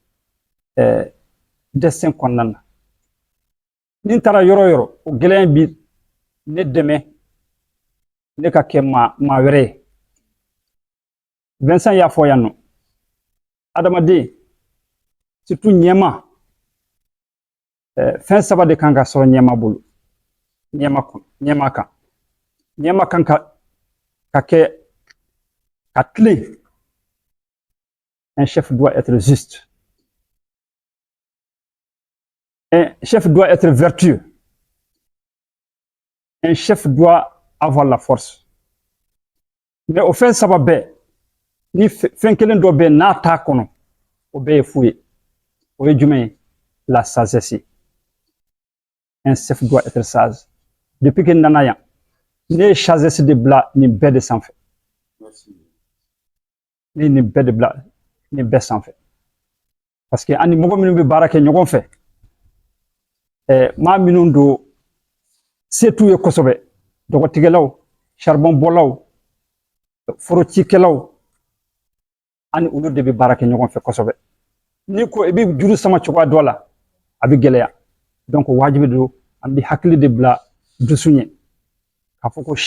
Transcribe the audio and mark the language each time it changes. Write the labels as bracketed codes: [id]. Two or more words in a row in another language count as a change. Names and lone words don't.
[bm] destin kɔnɔna na ni n taara yɔrɔ yɔrɔ o gɛlɛya in bi ne dɛmɛ ne ka kɛ maa wɛrɛ ye Vincent y'a fɔ yan nɔ adamaden surtout ɲɛma fɛn saba de kan ka sɔrɔ ɲɛma bolo ɲɛma kan ka kɛ ka tilen [fr] un chef doit être juste un chef doit être vertueux un chef doit avoir la force mais au [bm] fɛn saba bɛɛ ni fɛn kelen dɔ bɛ n'a t'a kɔnɔ o bɛɛ ye fu ye o ye jumɛn ye [fr] la sagesse un chef doit être sage depuis que [bm] nana yan ne ye sagesse de bila nin bɛɛ de sanfɛ ne ye nin bɛɛ de bila nin bɛɛ sanfɛ [fr] parce que [bm] ani mɔgɔ minnu bɛ baara kɛ ɲɔgɔn fɛ maa minnu don se t'u ye kosɛbɛ dɔgɔtigɛlaw charbon bɔlaw forocikɛlaw ani olu de bɛ baara kɛ ɲɔgɔn fɛ kosɛbɛ ni ko i bɛ juru sama cogoya dɔ la a bɛ gɛlɛya donc wajibi don an bɛ hakili de bila dusu ɲɛ k'a fɔ ko